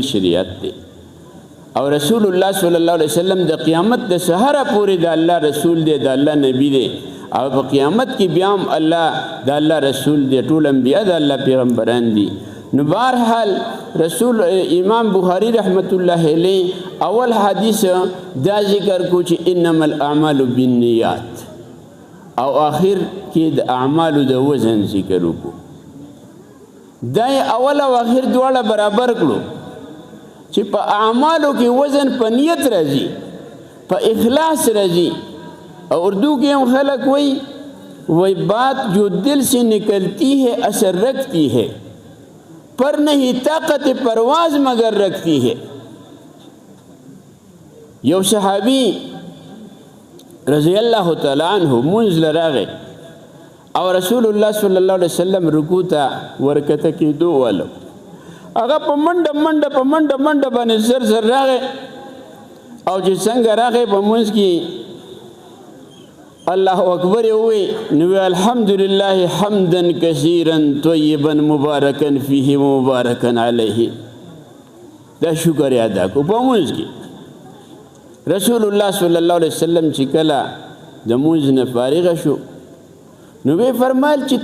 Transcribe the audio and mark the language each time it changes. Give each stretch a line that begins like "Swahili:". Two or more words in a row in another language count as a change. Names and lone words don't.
Pashto: شریعت دی او رسول الله
Arabic: صلی الله علیه وسلم
Pashto: د قیامت د سحره پورې د الله رسول دی د الله نبی دی او په قیامت کې بیا هم الله د الله رسول دی ټول انبیا د الله پیغمبران دي نو بهرحال رسول امام بخاری
Arabic: رحمت الله علیه
Pashto: اول حدیث دا ذکر کو چې
Arabic: انما الاعمال بالنیات
Pashto: او آخر کې د اعمالو د وزن ذکر وکړو دا اول او اخر دواړه برابر کړو چې په اعمالو کې وزن په نیت راځي په اخلاص راځي اور اردو کې هم خلق
Urdu: وہی بات جو دل سے نکلتی ہے اثر رکھتی ہے پر نہیں طاقت پرواز مگر رکھتی ہے
Pashto: یو صحابی
Arabic: رضی اللہ تعالی عنہ
Pashto: منځ لراغه او رسول الله
Arabic: صلی الله علیه وسلم
Pashto: رکوع ته ورکته کېدو ولو هغه په منډه باندې زر راغی او چې څنګه راغی په منځ کې
Arabic: الله اکبر
Pashto: وی نو
Arabic: الحمدلله حمدا کثیرا طیبا مبارکا فیه مبارکا علیه
Pashto: دا شکر ادا کو په منځ کې رسول الله
Arabic: صلی الله علیه وسلم
Pashto: چې کله د منځ نه فارغ شو نو به فرمایل چې